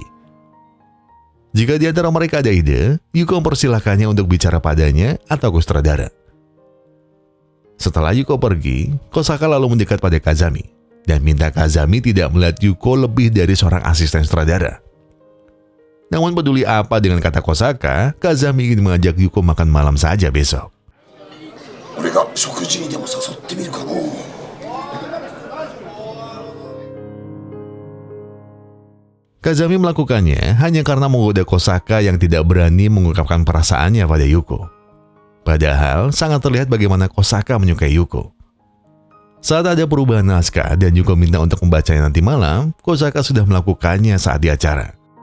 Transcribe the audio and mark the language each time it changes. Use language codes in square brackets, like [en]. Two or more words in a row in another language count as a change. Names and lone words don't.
[id] Jika di antara mereka ada ide, Yuko mempersilahkannya untuk bicara padanya atau ke sutradara. Setelah Yuko pergi, Kosaka lalu mendekat pada Kazami dan minta Kazami tidak melihat Yuko lebih dari seorang asisten sutradara. Namun peduli apa dengan kata Kosaka, Kazami ingin mengajak Yuko makan malam saja besok. [ja] 俺が食事にでも誘ってみるかの。 [id] Kazami melakukannya hanya karena menggoda Kosaka yang tidak berani mengungkapkan perasaannya pada Yuko. Padahal sangat terlihat bagaimana Kosaka menyukai Yuko. Saat ada perubahan naskah dan Yuko minta untuk membacanya nanti malam, Kosaka sudah melakukannya saat di acara.